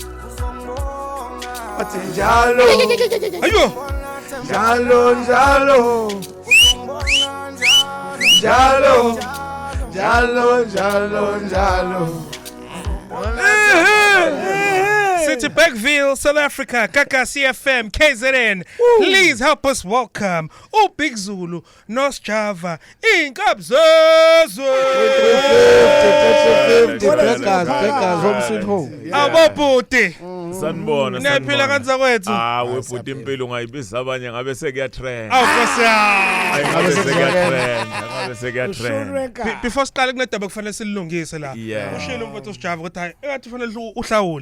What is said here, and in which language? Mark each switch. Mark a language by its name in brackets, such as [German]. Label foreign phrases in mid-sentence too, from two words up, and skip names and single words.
[Zulu] athi njalo Ayibo njalo njalo njalo njalo njalo njalo City Bergville, South Africa, Kaka CFM, KZN. [English] Please help us welcome Big Zulu, North Java, Inkabi Zezwe. Beggars home sweet home. [Zulu] Ababuti. Sanibona Niyaphila kanza kwethu? Webhuti impilo ungayibiza abanye ngabe sekuyatrend. Nkosi Ngabe sekuyatrend. Before siqale kunedaba kufanele silungise la. Ushilo mfowethu uSjava ukuthi hayi engathi kufanele uhlawule.